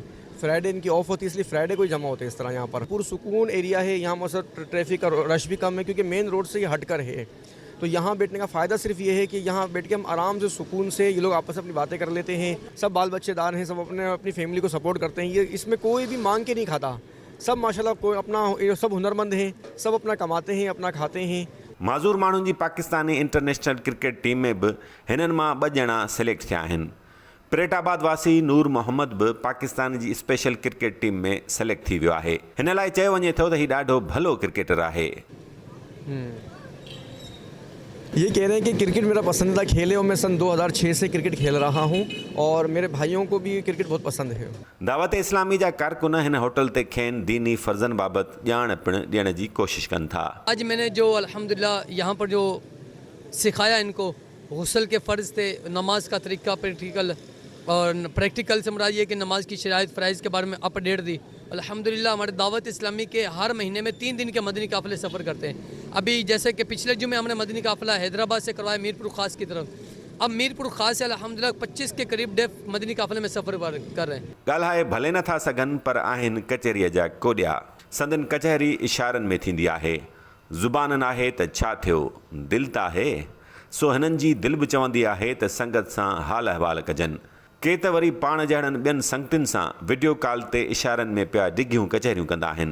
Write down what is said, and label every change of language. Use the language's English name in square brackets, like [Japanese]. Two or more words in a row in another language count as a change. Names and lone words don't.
[Urdu] فرائیڈے ان کی آف ہوتی ہے، اس لیے فرائیڈے کو ہی جمع ہوتے ہیں اس طرح۔ یہاں پر پرسکون ایریا ہے، یہاں مطلب ٹریفک کا رش بھی کم ہے کیونکہ [English] main road [Urdu] سے یہ ہٹ کر ہے. تو یہاں بیٹھنے کا فائدہ صرف یہ ہے کہ یہاں بیٹھ کے ہم آرام سے سکون سے یہ لوگ آپس میں اپنی باتیں کر لیتے ہیں. سب بال بچے دار ہیں، سب اپنی فیملی کو سپورٹ کرتے ہیں۔ یہ اس میں کوئی بھی مانگ کے نہیں کھاتا، سب ماشاءاللہ کوئی اپنا، سب ہنرمند ہیں، سب اپنا کماتے ہیں، اپنا کھاتے ہیں. [Sindhi] माज़ूर माण्हुनि जी पाकिस्तानी [English] international cricket team [Sindhi] में बि हिननि मां 2 ॼणा सिलेक्ट थिया आहिनि। परेटाबाद वासी नूर मोहम्मद बि पाकिस्तान जी [English] special cricket team [Sindhi] में सिलेक्ट थी वियो आहे। हिन लाइ चयो वञे थो त हीउ ॾाढो भलो क्रिकेटर आहे। [Urdu] یہ کہہ رہے ہیں کہ کرکٹ میرا پسندیدہ کھیل ہے اور میں سن 2006 سے کرکٹ کھیل رہا ہوں اور میرے بھائیوں کو بھی کرکٹ بہت پسند ہے. [Sindhi] दावत इस्लामी जा कारकुन हिन होटल ते खेनि दीनी फ़र्ज़नि बाबति ॼाण पिणु ॾियण जी कोशिश कनि था। [Urdu] آج میں نے جو الحمدللہ یہاں پر جو سکھایا ان کو، غسل کے فرض تھے، نماز کا طریقہ پریکٹیکل، اور پریکٹیکل سے مراد یہ کہ نماز کی شرائط فرائض کے بارے میں اپڈیٹ دی. الحمدللہ ہمارے دعوت اسلامی کے ہر مہینے میں 3 دن کے مدنی قافلے سفر کرتے ہیں. ابھی جیسے کہ پچھلے جمعے ہم نے مدنی قافلہ حیدرآباد سے کروایا میرپور خاص کی طرف، اب میرپور خاص سے الحمدللہ 25 کے قریب ڈیف مدنی قافلے میں سفر کر رہے ہیں. [Sindhi] ॻाल्हाए भले नथा सघनि पर आहिनि कचहरीअ जा कोॾिया। संदन कचहरी इशारनि में थींदी आहे। ज़ुबान आहे त छा थियो, दिलि त आहे, सो हिननि जी दिलि बि चवंदी आहे त संगत सां हाल अहिवाल कजनि। के त वरी पाण जहिड़नि ॿियनि संगतियुनि सां [English] video call [Sindhi] ते इशारनि में पिया डिघियूं कचहरियूं कंदा आहिनि।